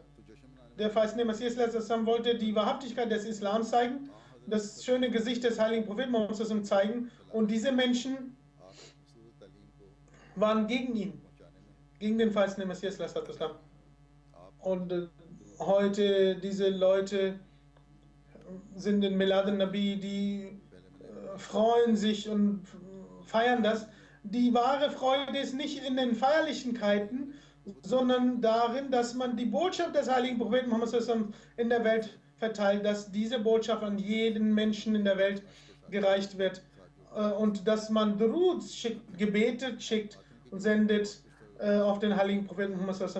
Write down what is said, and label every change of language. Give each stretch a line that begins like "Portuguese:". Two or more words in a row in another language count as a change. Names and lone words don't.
German: Der verheißene Messias wollte die Wahrhaftigkeit des Islams zeigen, das schöne Gesicht des heiligen Propheten Mohammed zeigen. Und diese Menschen waren gegen ihn, gegen den verheißenen Messias. Und heute diese Leute sind in Milad al-Nabi, die freuen sich und feiern das. Die wahre Freude ist nicht in den Feierlichkeiten, sondern darin, dass man die Botschaft des heiligen Propheten Mohammed in der Welt verteilt, dass diese Botschaft an jeden Menschen in der Welt gereicht wird und dass man Duruds schickt, Gebete schickt und sendet auf den heiligen Propheten Muhammad.